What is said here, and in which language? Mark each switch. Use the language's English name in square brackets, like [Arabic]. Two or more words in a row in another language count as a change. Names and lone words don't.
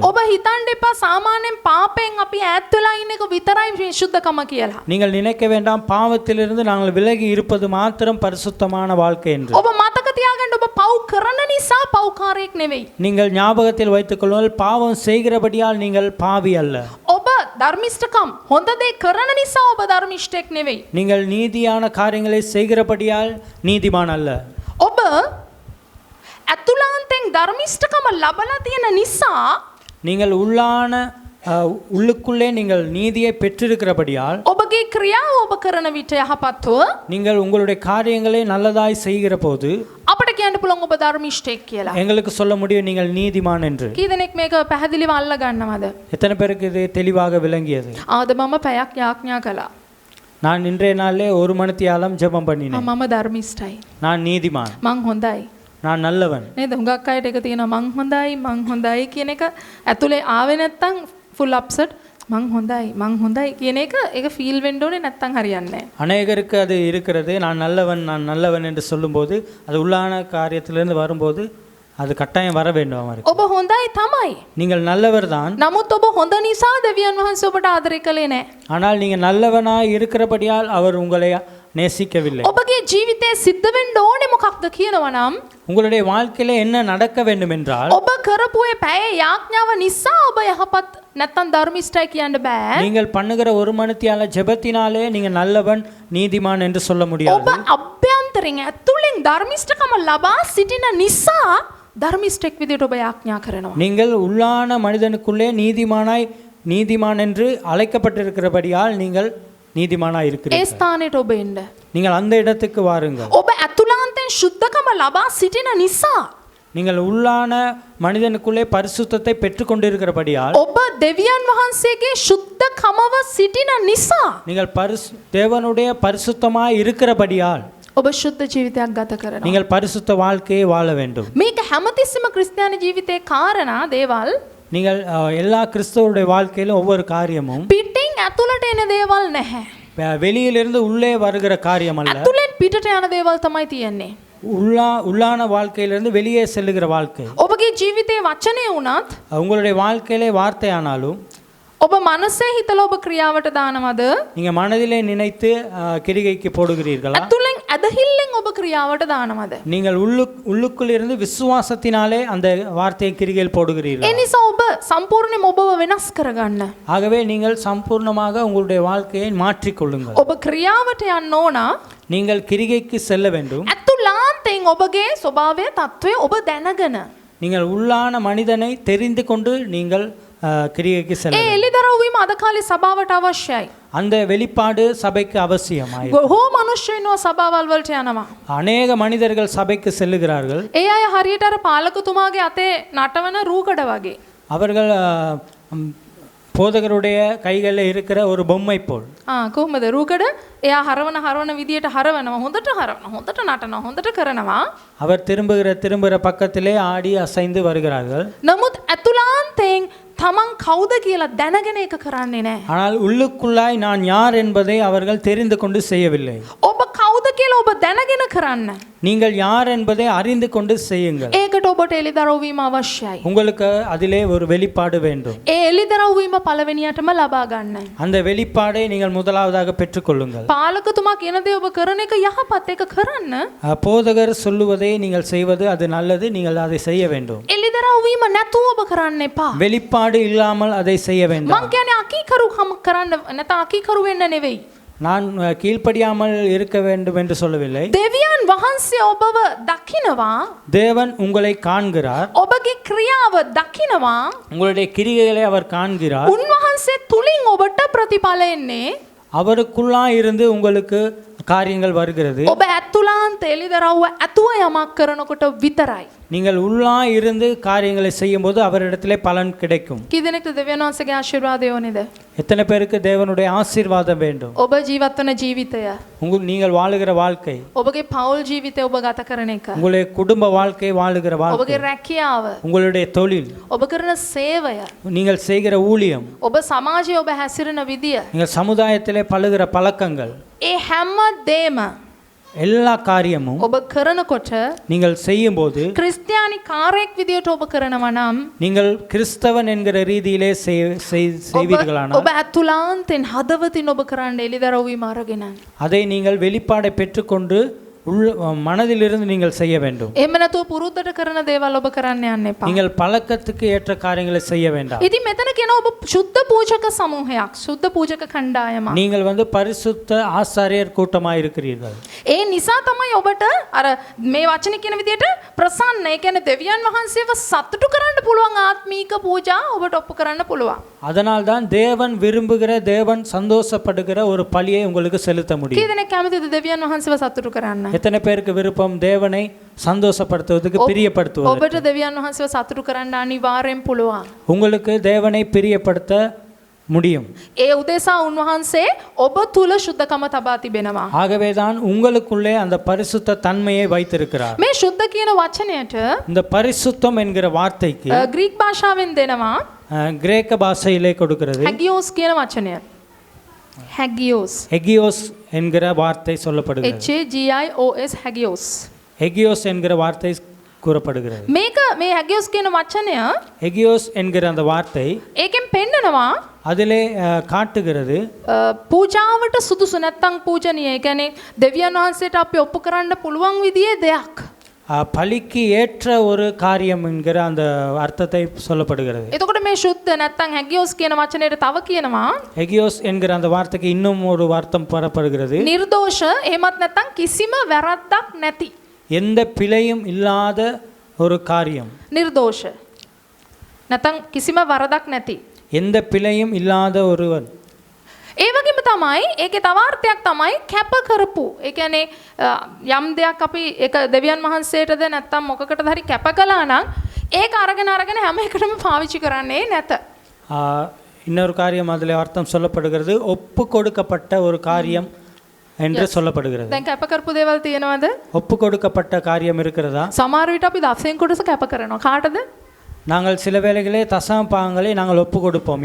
[Sinhala] ඔබ හිතන්න එපා සාමාන්‍යයෙන් පාපයෙන් අපි ඈත් වෙලා ඉන්න එක විතරයි මේ සුද්ධකම කියලා. [Tamil] நீங்கள் நினைக்க வேண்டாம் பாவத்திலிருந்து நாங்கள் விலகி இருப்பது மாத்திரம் பரிசுத்தமான வாழ்க்கை என்று. [Sinhala] ඔබ මතක තියාගන්න ඔබ පව් කරන නිසා පව්කාරයෙක් නෙවෙයි. [Tamil] நீங்கள் ஞாபகத்தில் வைத்துக் கொள்ளுங்கள் பாவம் செய்கிறபடியால் நீங்கள் பாவி அல்ல. [Sinhala] ඔබ ධර්මිෂ්ඨකම් හොඳ දේ කරන නිසා ඔබ ධර්මිෂ්ඨෙක් නෙවෙයි. [Tamil] நீங்கள் நீதியான காரியங்களை செய்கிறபடியால் நீதிமான் அல்ல. [Sinhala] ඔබ අතුලාන්තෙන් ධර්මිෂ්ඨකම ලබලා තියෙන නිසා [Tamil] நீங்கள் உள்ளுக்குள்ளே நீங்கள் நீதியை பெற்றிருக்கிறபடியால் [Sinhala] ඔබගේ ක්‍රියාව ඔබ කරන විට යහපත්ව [Tamil] நீங்கள் உங்களுடைய காரியங்களை நல்லதாய் செய்கிற போது [Sinhala] අපිට කියන්න පුළුවන් ඔබ ධර්මිෂ්ඨෙක් කියලා. [Tamil] எங்களுக்கு சொல்ல முடியும் நீங்கள் நீதிமான் என்று. [Sinhala] කී දෙනෙක් මේක පැහැදිලිව අල්ල ගන්නවද? [Tamil] எத்தனை பேருக்கு இது தெளிவாக விளங்கியது? [Sinhala] ආද මම පැයක් යාඥා කළා. [Tamil] நான் இன்றைய நாளிலே 1 மணித்தியாலம் ஜெபம் பண்ணினேன். [Sinhala] මම ධර්මිෂ්ඨයි. [Tamil] நான் நீதிமான். [Sinhala] මං හොඳයි. [Tamil] நான் நல்லவன். [Sinhala] නේද? හුඟක් අයට එක තියෙනවා මං හොඳයි කියන එක ඇතුලේ ආවේ නැත්තම් [English] full upset [Sinhala] මං හොඳයි කියන එක ඒක ෆීල් වෙන්න ඕනේ නැත්තම් හරියන්නේ නැහැ. [Tamil] அநேகருக்கு அது இருக்கிறது. நான் நல்லவன் என்று சொல்லும்போது அது உள்ளான காரியத்திலிருந்து வரும்போது அது கட்டாயம் வர வேண்டும் அவருக்கு. [Sinhala] ඔබ හොඳයි තමයි. [Tamil] நீங்கள் நல்லவர் தான். [Sinhala] නමුත් ඔබ හොඳ නිසා දෙවියන් වහන්සේ ඔබට ආදරය කළේ නැහැ. [Tamil] ஆனால் நீங்கள் நல்லவனாய் இருக்கிறபடியால் அவர் உங்களை நேசிக்கவில்லை. [Sinhala] ඔබගේ ජීවිතේ සිද්ධ වෙන්න ඕනේ මොකක්ද කියනවා නම් [Tamil] உங்களுடைய வாழ்க்கையில என்ன நடக்க வேண்டும் என்றால் [Sinhala] ඔබ කරපු ඒ පැය යාඥාව නිසා ඔබ යහපත් නැත්තම් ධර්මිෂ්ඨයි කියන්න බෑ. [Tamil] நீங்கள் பண்ணுகிற 1 மணித்தியால ஜெபத்தினாலே நீங்க நல்லவன் நீதிமான் என்று சொல்ல முடியாது. [Sinhala] ඔබ අභ්‍යන්තරින් ඇතුලෙන් ධර්මිෂ්ඨකම ලබා සිටින නිසා ධර්මිෂ්ඨෙක් විදියට ඔබ යාඥා කරනවා. [Tamil] நீங்கள் உள்ளான மனிதனுக்குள்ளே நீதிமான் என்று அழைக்கப்பட்டிருக்கிறபடியால் நீங்கள் நீதிமானாய் [Sinhala] ඒ [Tamil] இருக்கிறீர்கள். [Sinhala] ස්ථානෙට ඔබ එන්න. [Tamil] நீங்கள் அந்த இடத்துக்கு வாருங்கள். [Sinhala] ඔබ ඇතුළාන්තයෙන් සුද්ධකම ලබා සිටින නිසා [Tamil] நீங்கள் உள்ளான மனிதனுக்குள்ளே பரிசுத்தத்தை பெற்றுக்கொண்டிருக்கிறபடியால் [Sinhala] ඔබ දෙවියන් වහන්සේගේ සුද්ධකමව සිටින නිසා [Tamil] நீங்கள் தேவனுடைய பரிசுத்தமாய் இருக்கிறபடியால் [Sinhala] ඔබ සුද්ධ ජීවිතයක් ගත කරනවා. [Tamil] நீங்கள் பரிசுத்த வாழ்க்கையை வாழ வேண்டும். [Sinhala] මේක හැමතිස්සෙම ක්‍රිස්තියානි ජීවිතේ කාරණා දේවල් [Tamil] நீங்கள் எல்லா கிறிஸ்தவருடைய வாழ்க்கையிலும் ஒவ்வொரு காரியமும் [Sinhala] පිටින් ඇතුළට එන දේවල් නැහැ. [Tamil] வெளியிலிருந்து உள்ளே வருகிற காரியம் அல்ல. [Sinhala] ඇතුළෙන් පිටට යන දේවල් තමයි තියෙන්නේ. [Tamil] உள்ளான வாழ்க்கையிலிருந்து வெளியே செல்லுகிற வாழ்க்கை. [Sinhala] ඔබගේ ජීවිතේ වචනේ වුණත් [Tamil] உங்களுடைய வாழ்க்கையிலே வார்த்தையானாலும் [Sinhala] ඔබ මනසේ හිතලා ඔබ ක්‍රියාවට දානවද? [Tamil] நீங்க மனதிலே நினைத்து கிரிகைக்கு போடுகிறீர்களா? [Sinhala] ඇතුළෙන් ඇදහිල්ලෙන් ඔබ ක්‍රියාවට දානවද? [Tamil] நீங்கள் உள்ளுக்குள் இருந்து விசுவாசத்தினாலே அந்த வார்த்தையை கிரிகையில் போடுகிறீர்களா? [Sinhala] ඒ නිසා ඔබ සම්පූර්ණයෙන්ම ඔබව වෙනස් කරගන්න. [Tamil] ஆகவே நீங்கள் சம்பூர்ணமாக உங்களுடைய வாழ்க்கையை மாற்றிக் கொள்ளுங்கள். [Sinhala] ඔබ ක්‍රියාවට යන්න ඕන. [Tamil] நீங்கள் கிரிகைக்கு செல்ல வேண்டும். [Sinhala] ඇතුළාන්තයෙන් ඔබගේ ස්වභාවය தત્ත්වය ඔබ දැනගෙන. [Tamil] நீங்கள் உள்ளான மனிதனை தெரிந்து கொண்டு நீங்கள் கிரிகைக்கு செல்ல [Sinhala] ඒ [Tamil] வேண்டும். [Sinhala] එළිදරව් වීම අද කාලේ සභාවට අවශ්‍යයි. [Tamil] அந்த வெளிப்பாடு சபைக்கு அவசியமாய். [Sinhala] බොහෝ මිනිස්සුන්ව සභාවල් වලට යනවා. [Tamil] அநேக மனிதர்கள் சபைக்கு செல்லுகிறார்கள். [Sinhala] ඒ අය හරියට අර පාලකතුමාගේ අතේ නටවන රූකඩ වගේ. [Tamil] அவர்கள் போதகருடைய கைகளில் இருக்கிற ஒரு பொம்மை போல். [Sinhala] කොහොමද රූකඩ? එයා හරවන විදියට හරවනවා. හොඳට නටනවා. හොඳට කරනවා. [Tamil] அவர் திரும்புகிற பக்கத்திலே ஆடி அசைந்து வருகிறார்கள். [Sinhala] නමුත් ඇතුළාන්තයෙන් තමන් කවුද කියලා දැනගෙන ඒක කරන්නේ නැහැ. [Tamil] ஆனால் உள்ளுக்குள்ளாய் நான் யார் என்பதை அவர்கள் தெரிந்து கொண்டு செய்யவில்லை. [Sinhala] ඔබ කවුද කියලා ඔබ දැනගෙන කරන්න. [Tamil] நீங்கள் யார் என்பதை அறிந்து கொண்டு செய்யுங்கள். [Sinhala] ඒකට ඔබට එළිදරව් වීම අවශ්‍යයි. [Tamil] உங்களுக்கு அதிலே ஒரு வெளிப்பாடு வேண்டும். [Sinhala] ඒ එළිදරව් වීම පළවෙනියටම ලබා ගන්න. [Tamil] அந்த வெளிப்பாடை நீங்கள் முதலாவதாக பெற்றுக்கொள்ளுங்கள். [Sinhala] පාලකතුමා කියන දේ ඔබ කරන එක යහපත්, ඒක කරන්න. [Tamil] போதகர் சொல்லுவதை நீங்கள் செய்வது அது நல்லது, நீங்கள் அதை செய்ய வேண்டும். [Sinhala] එළිදරව් වීම නැතුව ඔබ කරන්න එපා. [Tamil] வெளிப்பாடு இல்லாமல் அதை செய்ய வேண்டாம். [Sinhala] මං කියන්නේ අකීකරුකම් කරන්න නැත්නම් අකීකරු වෙන්න නෙවෙයි. [Tamil] நான் கீழ்ப்படியாமல் இருக்க வேண்டும் என்று சொல்லவில்லை. [Sinhala] දෙවියන් වහන්සේ ඔබව දකිනවා. [Tamil] தேவன் உங்களை காண்கிறார். [Sinhala] ඔබගේ ක්‍රියාව දකිනවා. [Tamil] உங்களுடைய கிரியைகளை அவர் காண்கிறார். [Sinhala] උන්වහන්සේ තුලින් ඔබට ප්‍රතිඵල එන්නේ. [Tamil] அவருக்குள்ளாய் இருந்து உங்களுக்கு காரியங்கள் வருகிறது. [Sinhala] ඔබ ඇතුළාන්ත එළිදරව්ව ඇතුව යමක් කරනකොට විතරයි. [Tamil] நீங்கள் உள்ளாய் இருந்து காரியங்களை செய்யும்போது அவரிடத்திலே பலன் கிடைக்கும். [Sinhala] කී දෙනෙක්ද දෙවියන් වහන්සේගේ ආශිර්වාදය ඕනේද? [Tamil] எத்தனை பேருக்கு தேவனுடைய ஆசீர்வாதம் வேண்டும்? [Sinhala] ඔබ ජීවත් වන ජීවිතය, [Tamil] நீங்கள் வாழுகிற வாழ்க்கை, [Sinhala] ඔබගේ පෞල් ජීවිතය ඔබ ගත කරන එක, [Tamil] உங்களுடைய குடும்ப வாழ்க்கை வாழுகிற வாழ்க்கை, [Sinhala] ඔබගේ රැකියාව, [Tamil] உங்களுடைய தொழில், [Sinhala] ඔබ කරන සේවය, [Tamil] நீங்கள் செய்கிற ஊழியம், [Sinhala] ඔබ සමාජයේ ඔබ හැසිරෙන විදිය, [Tamil] நீங்கள் சமுதாயத்திலே பழுகிற பழக்கங்கள், [Sinhala] ඒ හැම දේම [Tamil] எல்லா காரியமும் [Sinhala] ඔබ කරනකොට [Tamil] நீங்கள் செய்யும்போது [Sinhala] ක්‍රිස්තියානි කාර්යයක් විදියට ඔබ කරනවා නම් [Tamil] நீங்கள் கிறிஸ்தவன் என்கிற ரீதியிலே செய்வீர்களானால் [Sinhala] ඔබ ඇතුළාන්තෙන් හදවතින් ඔබ කරන්න එළිදරව් වීම අරගෙන [Tamil] அதை நீங்கள் வெளிப்பாடை பெற்றுக்கொண்டு மனதிலிருந்து நீங்கள் செய்ய வேண்டும். [Sinhala] එහෙම නැතුව පුරුද්දට කරන දේවල් ඔබ කරන්න යන්න එපා. [Tamil] நீங்கள் பழக்கத்துக்கு ஏற்ற காரியங்களை செய்ய வேண்டாம். [Sinhala] ඉතින් මෙතන කියන ඔබ සුද්ධ පූජක සමූහයක්, සුද්ධ පූජක කණ්ඩායමක්. [Tamil] நீங்கள் பரிசுத்த ஆசாரியர் கூட்டமாக இருக்கிறீர்கள். [Sinhala] ඒ නිසා තමයි ඔබට අර මේ වචනේ කියන විදිහට ප්‍රසන්න, ඒ කියන්නේ දෙවියන් වහන්සේව සතුටු කරන්න පුළුවන් ආත්මීක පූජා ඔබට ඔප්පු කරන්න පුළුවන්. [Tamil] அதனால் தான் தேவன் விரும்புகிற, தேவன் சந்தோஷப்படுகிற ஒரு பலியை உங்களுக்கு செலுத்த முடியும். [Sinhala] කී දෙනෙක් කැමතිද දෙවියන් වහන්සේව සතුටු කරන්න? [Tamil] எத்தனை பேருக்கு விருப்பம் தேவனை சந்தோஷப்படுத்துவதற்கு, பிரியப்படுத்துவது? [Sinhala] ඔබට දෙවියන් වහන්සේව සතුටු කරන්න අනිවාර්යෙන් පුළුවන්. [Tamil] உங்களுக்கு தேவனை பிரியப்படுத்த முடியும். [Sinhala] ඒ උදෙසා උන්වහන්සේ ඔබ තුල සුද්ධකම තබා තිබෙනවා. [Tamil] ஆகவே தான் உங்களுக்குள்ளே அந்த பரிசுத்த தன்மையை வைத்திருக்கிறார். [Sinhala] මේ සුද්ධ කියන වචනයට [Tamil] இந்த பரிசுத்தம் என்கிற வார்த்தைக்கு [Sinhala] ග්‍රීක භාෂාවෙන් දෙනවා [Tamil] கிரேக்க பாஷையிலே கொடுக்கிறது [Sinhala] හැගියෝස් කියන වචනය. හැගියෝස්. [Tamil] ஹெகியோஸ் என்கிற வார்த்தை சொல்லப்படுகிறது. [Sinhala] HAGIOS හැගියෝස්. [Tamil] ஹெகியோஸ் என்கிற வார்த்தை கூறப்படுகிறது. [Sinhala] මේක මේ හැගියෝස් කියන වචනය [Tamil] ஹெகியோஸ் என்கிற அந்த வார்த்தை [Sinhala] ඒකෙන් පෙන්නනවා [Tamil] அதிலே காட்டுகிறது [Sinhala] පූජාවට සුදුසු නැත්තම් පූජනීය. ඒ කියන්නේ දෙවියන් වහන්සේට අපි ඔප්පු කරන්න පුළුවන් විදිහේ දෙයක්. [Tamil] பலிக்கு ஏற்ற ஒரு காரியம் என்கிற அந்த அர்த்தத்தை சொல்லப்படுகிறது. [Sinhala] එතකොට මේ සුද්ධ නැත්තම් හැගියෝස් කියන වචනයට තව කියනවා [Tamil] ஹெகியோஸ் என்கிற அந்த வார்த்தைக்கு இன்னும் ஒரு அர்த்தம் பெறப்படுகிறது. [Sinhala] නිර්දෝෂ, එහෙමත් නැත්තම් කිසිම වැරද්දක් නැති. [Tamil] எந்த பிழையும் இல்லாத ஒரு காரியம். [Sinhala] නිර්දෝෂ නැත්තම් කිසිම වරදක් නැති. [Tamil] எந்த பிழையும் இல்லாத ஒருவன். [Sinhala] ඒ වගේම තමයි ඒකේ තව අර්ථයක් තමයි කැප කරපු. ඒ කියන්නේ යම් දෙයක් අපි ඒක දෙවියන් වහන්සේටද නැත්තම් මොකකටද හරි කැප කළා නම් ඒක අරගෙන හැම එකටම පාවිච්චි කරන්නේ නැත. [Tamil] இன்னொரு காரியம் அதில் அர்த்தம் சொல்லப்படுகிறது, ஒப்பு கொடுக்கப்பட்ட ஒரு காரியம் என்று சொல்லப்படுகிறது. [Sinhala] දැන් කැප කරපු දේවල් තියෙනවද? [Tamil] ஒப்பு கொடுக்கப்பட்ட காரியம் இருக்கிறதா? [Sinhala] සමහර විට අපි දසෙන් කොටස කැප කරනවා. කාටද? [Tamil] நாங்கள் சில வேளைகளே தசம பாகங்களை நாங்கள் ஒப்பு கொடுப்போம்.